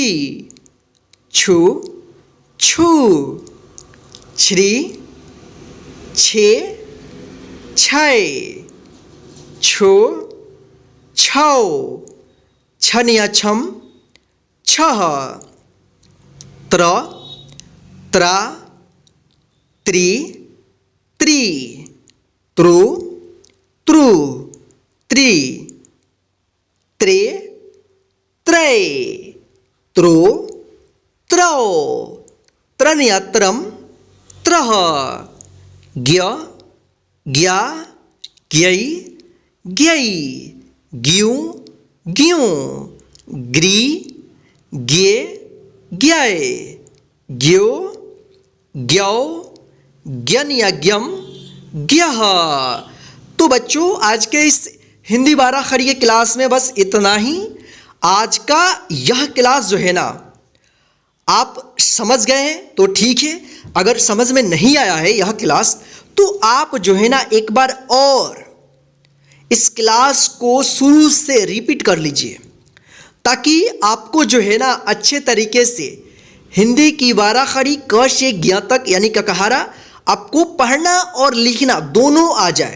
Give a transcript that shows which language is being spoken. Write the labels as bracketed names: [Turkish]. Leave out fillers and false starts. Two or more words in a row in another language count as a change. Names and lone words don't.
[Hindi] छु, छु, छ्री, छे, छै, छो, छौ, छन या छम, छह, त्र, त्रा, त्रि, त्रि, त्रु, त्रु, त्रि, त्रे, त्रै, त्रो, त्रौ, त्रन या त्रम, त्रह, ज्ञ, ज्ञा, ज्ञै, ज्ञै, ज्ञू, ज्ञू, ग्री, ज्ञे, ज्ञै, ज्ञो, ज्ञौ, ज्ञन या ज्ञम, ज्ञह। तो बच्चों आज के इस हिंदी 12 खड़ी के क्लास में बस इतना ही। आज का यह क्लास जो है ना आप समझ गए हैं तो ठीक है, अगर समझ में नहीं आया है यह क्लास तो आप जो है ना एक बार और इस क्लास को शुरू से रिपीट कर लीजिए ताकि आपको जो है ना अच्छे तरीके से हिंदी की 12 खड़ी क से ज्ञ तक यानी ककहारा आपको पढ़ना और लिखना दोनों आ जाए।